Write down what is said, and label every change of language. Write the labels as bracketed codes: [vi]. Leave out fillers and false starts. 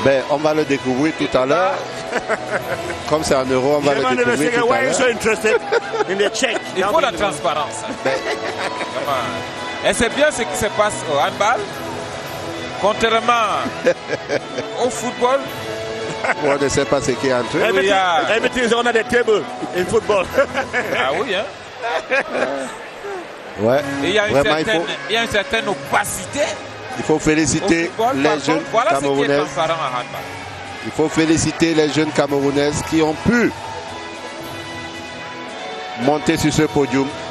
[fr] On va le découvrir tout à l'heure. Comme c'est en euros, on va le découvrir tout à l'heure. Il faut la transparence. Et c'est bien ce qui se passe au handball. Contrairement au football. On ne sait pas ce qui est entre eux. [en] Everything is under the table in football. [fr] Ah oui, hein? Et il y a une certaine opacité. Il faut féliciter les jeunes Camerounaises. Il faut féliciter les jeunes Camerounaises qui ont pu monter sur ce podium.